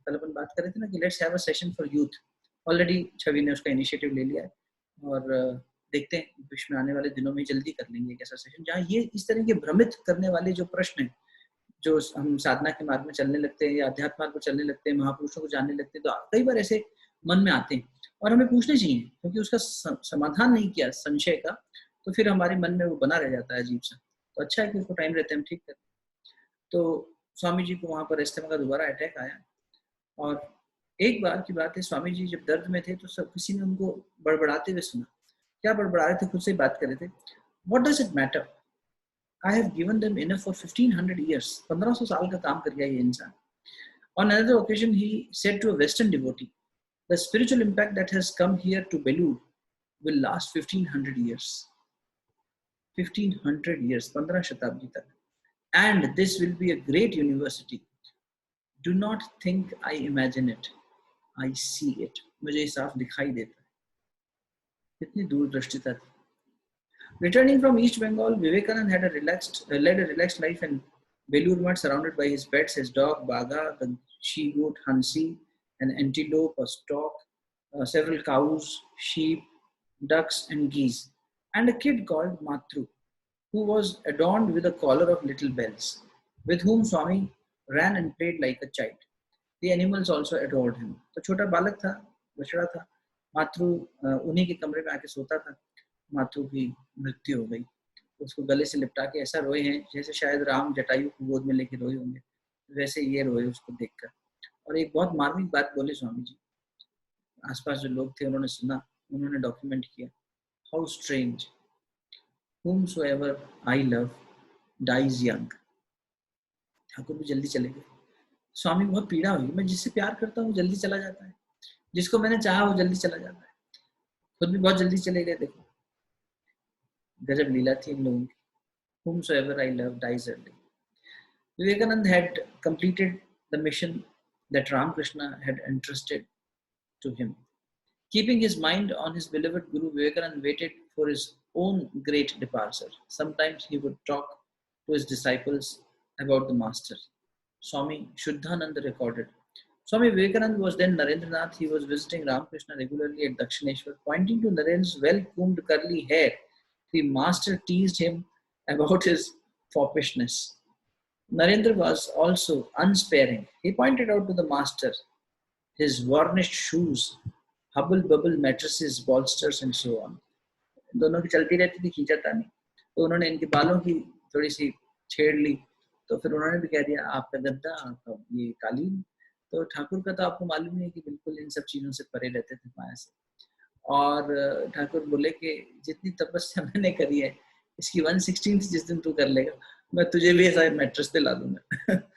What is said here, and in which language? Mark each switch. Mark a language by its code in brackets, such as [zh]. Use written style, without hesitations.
[hi] कल अपन बात कर रहे थे ना कि [en] Let's have a session for youth. [hi] Already छवि ने उसका इनिशिएटिव ले लिया है और देखते हैं विश्व में आने वाले दिनों में जल्दी कर लेंगे एक ऐसा सेशन जहाँ ये इस तरह के भ्रमित करने वाले जो प्रश्न हैं, जो हम साधना के मार्ग में चलने लगते हैं या अध्यात्म मार्ग में चलने लगते हैं, महापुरुषों को जानने लगते हैं, तो कई बार ऐसे मन में आते हैं और हमें पूछने चाहिए, क्योंकि उसका समाधान नहीं किया संशय का, तो फिर हमारे मन में वो बना रह जाता है अजीब सा। तो अच्छा है कि उसको टाइम रहते हैं हम ठीक करें। तो स्वामी जी को वहां पर अस्थमा का दोबारा अटैक आया और एक बार की बात है, स्वामी जी जब दर्द में थे तो सब किसी ने उनको बड़बड़ाते हुए सुना। क्या बड़बड़ा रहे थे, खुद से बात कर रहे थे। [en] What does it matter? I have given them enough for 1500 years. [hi] 1500 साल का काम कर गया ये इंसान। [en] On another occasion, he said to a Western devotee, the spiritual impact that has come here to Belur will last 1500 years. 1500 years, [hi] 15 शताब्दी तक. [en] And this will be a great university. Do not think I imagine it. I see it. [hi] मुझे साफ दिखाई देता है। कितनी दूरदृष्टिता थी। [en] Returning from East Bengal, Vivekanand had led a relaxed life in Belur Math, surrounded by his pets, his dog Baga, the she-goat Hansi, an antelope, a stork, several cows, sheep, ducks, and geese, and a kid called Matru, who was adorned with a collar of little bells, with whom Swami ran and played like a child. The animals also adored him. [hi] तो छोटा बालक था, बछड़ा था, मातृ उन्हीं के कमरे में आके सोता था। मातृ की मृत्यु हो गई, उसको गले से लिपटा के ऐसा रोए हैं जैसे शायद राम जटायु को गोद में लेके रोए होंगे, वैसे ये रोए उसको देखकर। और एक बहुत मार्मिक बात बोले स्वामी जी, आसपास जो लोग थे उन्होंने सुना, उन्होंने डॉक्यूमेंट किया। [en] How strange, whomsoever I love dies young. [hi] Thakur भी जल्दी चले गए। स्वामी बहुत पीड़ा हुई, मैं जिससे प्यार करता हूँ जल्दी चला जाता है, जिसको मैंने चाहा वो जल्दी चला जाता है। खुद भी बहुत जल्दी चले गए। देखो गजब लीला थी इन लोगों की। [en] Whomsoever I love dies early. Vivekanand had completed the mission that Ramakrishna had entrusted to him. Keeping his mind on his beloved Guru, Vivekanand waited for his own great departure. Sometimes he would talk to his disciples about the Master. Swami Shuddhananda recorded. Swami Vivekananda was then Narendranath. He was visiting Ramakrishna regularly at Dakshineshwar. Pointing to Narendra's well-combed curly hair, the Master teased him about his foppishness. Narendra was also unsparing. He pointed out to the Master his varnished shoes, hubble-bubble mattresses, bolsters, and so on. [hi] दोनों की चलती रहती थी खींचातानी। तो उन्होंने इनके बालों की थोड़ी सी छेड़ ली, तो फिर उन्होंने भी कह दिया आपका गद्दा, आपका ये कालीन। तो ठाकुर का तो आपको मालूम है कि बिल्कुल इन सब चीजों से परे रहते थे माया से। और ठाकुर बोले कि जितनी तपस्या मैंने करी है, इसकी 1/16 जिस दिन तू कर लेगा, मैं तुझे भी ऐसा मैट्रेस दिला दूंगा।